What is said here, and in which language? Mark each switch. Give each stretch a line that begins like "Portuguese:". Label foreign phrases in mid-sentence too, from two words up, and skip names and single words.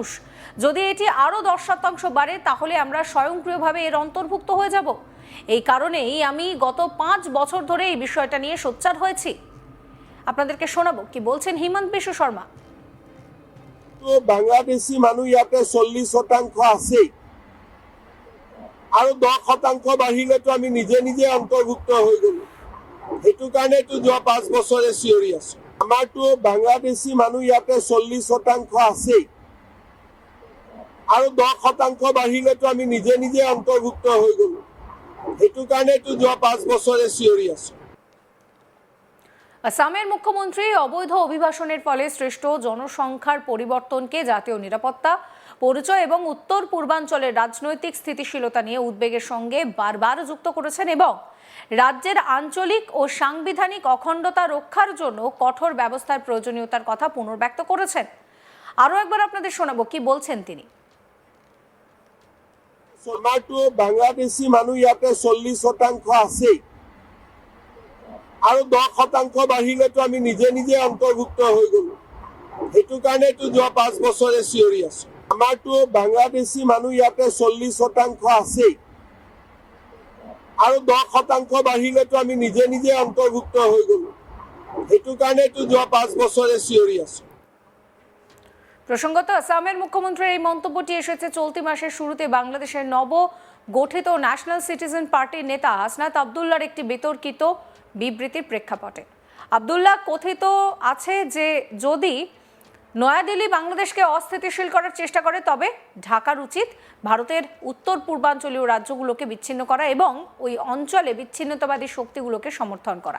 Bangla: যদি এটি আরও 10% বাড়ে তাহলে আমরা স্বয়ংক্রিয়ভাবে এর অন্তর্ভুক্ত হয়ে যাব। এই কারণেই আমি গত 5 বছর ধরে এই বিষয়টা নিয়ে সোচ্চার হয়েছি। আপনাদেরকে শোনাবো কি বলছেন হিমন্ত বিশ্ব শর্মা।
Assamese: তো বাংলাদেশি মানুষ ইয়াতে 40% আছে, আৰু 10% বাঢ়িলে তো আমি নিজে নিজে অন্তৰ্ভুক্ত হৈ গলো। সেইটো কাৰণে তো যোৱা 5 বছৰে চিঞৰি আছো। আমাৰতো বাংলাদেশি মানুহ ইয়াতে 40% আছে, আৰু 10% বাঢ়িলে তো আমি নিজে নিজে অন্তৰ্ভুক্ত হৈ গলো। সেইটো কাৰণে তো যোৱা 5 বছৰে চিঞৰি আছো।
Bangla: আসামের মুখ্যমন্ত্রী অবৈধ অভিবাসনের ফলে সৃষ্ট জনসংখ্যার পরিবর্তনকে জাতীয় নিরাপত্তা, পরিচয় এবং উত্তর পূর্বাঞ্চলের রাজনৈতিক স্থিতিশীলতা নিয়ে উদ্বেগের সঙ্গে বারবার যুক্ত করেছেন এবং রাজ্যের আঞ্চলিক ও সাংবিধানিক অখণ্ডতা রক্ষার জন্য কঠোর ব্যবস্থার প্রয়োজনীয়তার কথা পুনর্ব্যক্ত করেছেন। আরও একবার আপনাদের শোনাবো কি বলছেন তিনি।
Assamese: আমাৰতো বাংলাদেশি মানুহ ইয়াতে 40% আছে, আৰু 10% বাঢ়িলে তো আমি নিজে নিজে অন্তৰ্ভুক্ত হৈ গলো। সেইটো কাৰণে তো যোৱা 5 বছৰে চিঞৰি আছো। আমাৰতো বাংলাদেশি মানুহ ইয়াতে 40% আছে, আৰু 10% বাঢ়িলে তো আমি নিজে নিজে অন্তৰ্ভুক্ত হৈ গলো। সেইটো কাৰণে তো যোৱা 5 বছৰে চিঞৰি আছো।
Bangla: প্রসঙ্গত আসামের মুখ্যমন্ত্রীর এই মন্তব্যটি এসেছে চলতি মাসের শুরুতে বাংলাদেশের নব গঠিত ন্যাশনাল সিটিজেন পার্টির নেতা হাসনাত আবদুল্লাহর একটি বিতর্কিত বিবৃতির প্রেক্ষাপটে। আবদুল্লাহ কথিত আছে যে যদি নয়াদিল্লি বাংলাদেশকে অস্থিতিশীল করার চেষ্টা করে তবে ঢাকার উচিত ভারতের উত্তর পূর্বাঞ্চলীয় রাজ্যগুলোকে বিচ্ছিন্ন করা এবং ওই অঞ্চলে বিচ্ছিন্নতাবাদী শক্তিগুলোকে সমর্থন করা।